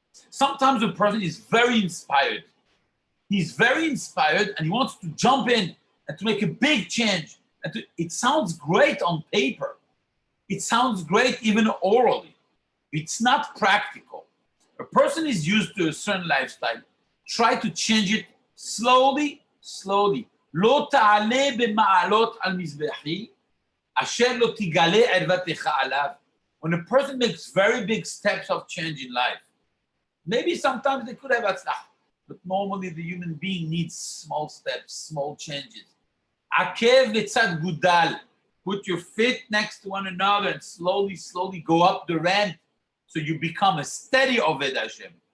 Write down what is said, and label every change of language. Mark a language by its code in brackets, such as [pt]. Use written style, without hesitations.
[en] Sometimes a person is very inspired. He's very inspired and he wants to jump in and to make a big change. It sounds great on paper. It sounds great even orally. It's not practical. A person is used to a certain lifestyle. Try to change it slowly. [he] לא תעלה במעלות על מזבחי, אשר לא תגלה ערוותך עליו. [en] When a person makes very big steps of change in life, maybe sometimes they could have הצלחה, but normally the human being needs small steps, small changes. [he] עקב לצד גודל. [en] Put your feet next to one another and slowly go up the ramp so you become a steady Oved Hashem.